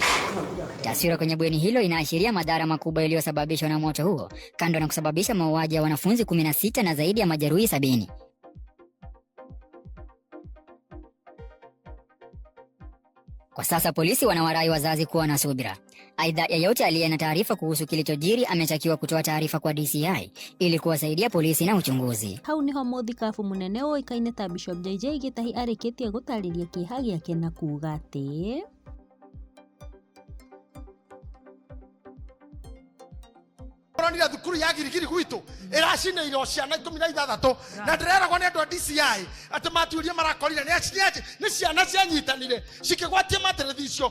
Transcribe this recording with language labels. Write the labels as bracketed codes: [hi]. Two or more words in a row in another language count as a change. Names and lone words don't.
[sw] Taswira kwenye bweni hilo inaashiria madhara makubwa yaliyosababishwa na moto huo, kando na kusababisha mauaji ya wanafunzi 16 na zaidi ya majeruhi 70. Kwa sasa polisi wanawarai wazazi kuwa na subira. Aidha, yeyote aliye na taarifa kuhusu kilichojiri ametakiwa kutoa taarifa kwa DCI ili kuwasaidia polisi na uchunguzi. [ki] Hau niho mũthikabu mũnene ũĩkaine ta Bishop JJ Gĩtahi arĩkĩtie gũtarĩria kĩeha gĩake na kuuga atĩ Nira thukuru ya Girigiri gwitu iracinĩirwo ciana 16 na ndĩreragwo nĩ andũ a DCI atĩ matuĩria marakorire nĩ ciana cianyitanire cikĩgwatia materethi icio.